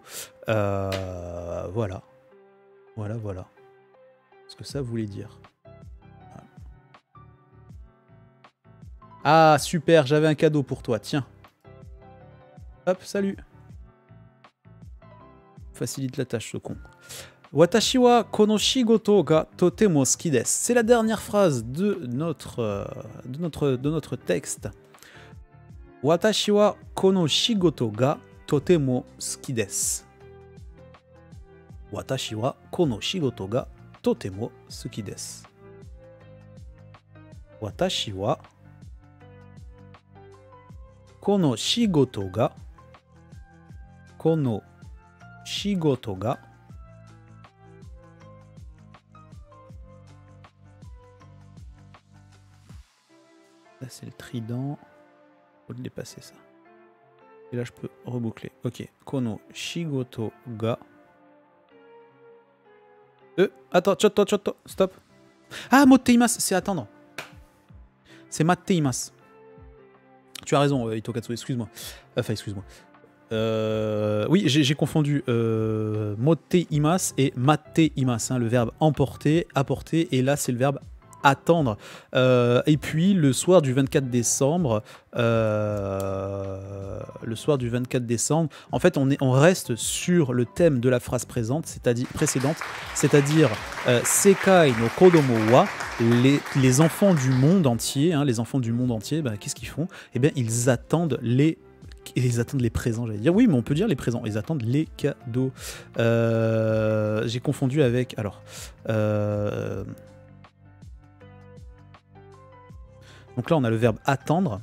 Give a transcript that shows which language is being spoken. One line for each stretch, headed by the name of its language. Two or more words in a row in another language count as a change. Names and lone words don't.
French: Voilà. Voilà. Ce que ça voulait dire. Ah, super, j'avais un cadeau pour toi, tiens. Hop, salut. Facilite la tâche, ce con.
Japanese: 私はこの仕事がとても好きです.
French: C'est la dernière phrase de notre texte.
Japanese: 私はこの仕事がとても好きです. 私はこの仕事がとても好きです. 私はこの仕事が
French: là c'est le trident, faut le dépasser ça. Et là je peux reboucler. Ok,
Japanese: この仕事が.
French: Attends, chotto, stop.
Japanese: ああ、持っています,
French: c'est attendre. C'est
Japanese: 待っています.
French: Tu as raison, Itokatsu, excuse-moi. Enfin, excuse-moi. Oui, j'ai confondu
Japanese: 持っています
French: et
Japanese: 待っています,
French: hein, le verbe emporter, apporter, et là c'est le verbe attendre. Et puis le soir du 24 décembre, en fait on reste sur le thème de la phrase précédente, c'est-à-dire
Japanese: 世界の子供は,
French: les enfants du monde entier, hein, bah, qu'est-ce qu'ils font? Eh bien ils attendent les présents, j'allais dire. Oui, mais on peut dire les présents. Ils attendent les cadeaux. J'ai confondu avec... Alors... donc là, on a le verbe attendre.